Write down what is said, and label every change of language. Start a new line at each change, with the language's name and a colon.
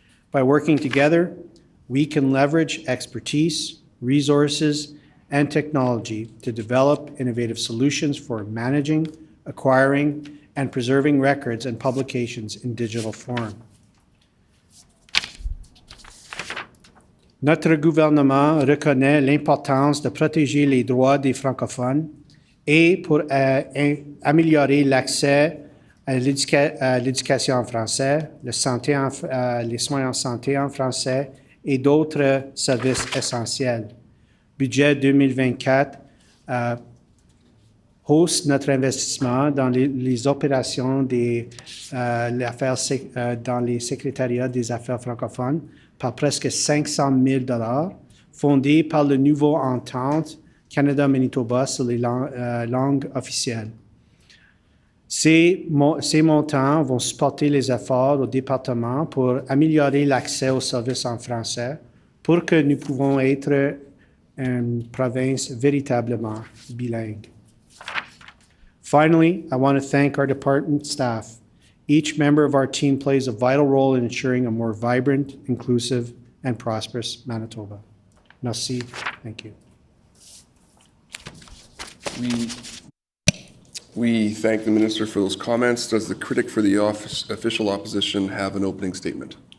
English: By working together, we can leverage expertise, resources, and technology to develop innovative solutions for managing, acquiring, and preserving records and publications in digital form.
French: Notre gouvernement reconnaît l'importance de protéger les droits des francophones et pour améliorer l'accès à l'éducation en français, les soins en santé en français et d'autres services essentiels. Budget 2024 hausse notre investissement dans les opérations dans les secrétariats des affaires francophones par presque 500 000 $, fondés par le nouveau entente Canada-Manitoba sur les langues officielles. Ces montants vont supporter les efforts au département pour améliorer l'accès aux services en français pour que nous pouvons être une province véritablement bilingue.
English: Finally, I want to thank our department staff. Each member of our team plays a vital role in ensuring a more vibrant, inclusive, and prosperous Manitoba.
French: Merci.
English: Thank you. We thank the minister for those comments. Does the critic for the official opposition have an opening statement?